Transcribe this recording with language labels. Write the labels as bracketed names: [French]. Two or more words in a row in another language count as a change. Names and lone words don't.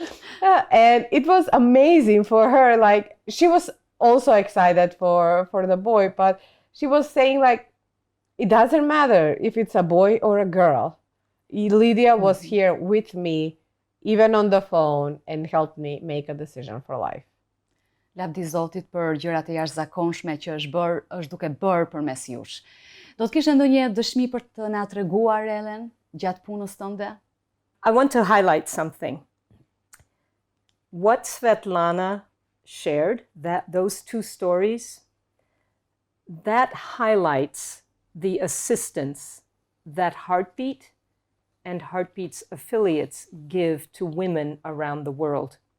[English] And it was amazing for her. Like, she was also excited for the boy, but she was saying, like, it doesn't matter if it's a boy or a girl. Lydia was here with me, even on the phone, and helped me make a decision for life. [Albanian] Lavdi Zotit për gjërat e jashtëzakonshme që është duke bërë përmes jush. Do të kishe ndonjë dëshmi për të na treguar, Ellen, gjatë punës tënde? [English] I want to highlight something. What Svetlana shared, those two stories, that highlights the assistance that Heartbeat and Heartbeat's affiliates give to women around the world.